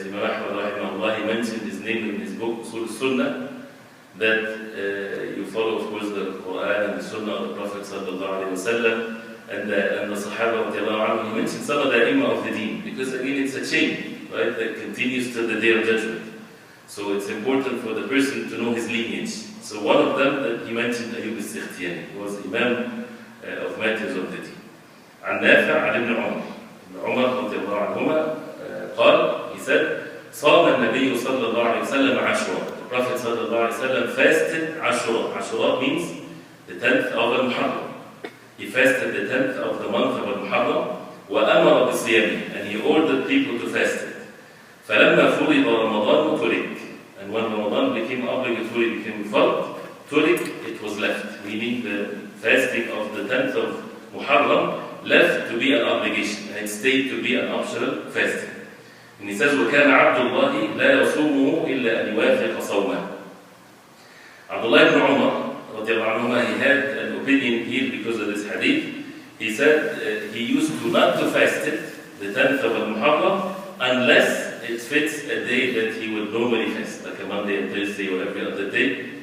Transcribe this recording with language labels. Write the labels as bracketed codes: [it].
[en] Imam Ahmad rahimahullah, he mentioned his name in his book, Usul Sunnah, that you follow, of course, the Quran and the Sunnah of the Prophet sallallahu alaihi wasallam and the Sahaba radiallahu anhu. He mentioned some of the A'imma of the deen, because again it's a chain, right, that continues till the Day of Judgment. So it's important for the person to know his lineage. So one of them that he mentioned, Ayyub al-Sikhtiyani, was Imam of matters of the deen. [ar] عن نافع عن ابن عمر. ابن عمر رضي الله عنهما قال, [en] he said, [ar] صام النبي صلى الله عليه وسلم عاشوراء. [en] The Prophet [ar] صلى الله عليه وسلم [en] fasted Ashura. Ashura means the 10th of al-Muharram. He fasted the 10th of the month of al-Muharram. [ar] وأمر بصيامه, [en] and he ordered people to fast it. [ar] فلما فرض رمضان ترك. [en] And when Ramadan became obligatory, became fard, turik, it was left. Meaning the fasting of the 10th of Muharram left to be an obligation, and it stayed to be an optional fasting. And he says, [ar] وَكَانَ عَبْدُ اللَّهِ لَا يَصُومُهُ إِلَّا أَنْ يُوَافِقَ صَوْمَهُ. [en] Abdullah ibn Umar, he had an opinion here because of this hadith. He said he used to not to fast it, the 10th of Muharram, unless it fits a day that he would normally fast, like a Monday and Thursday or every other day.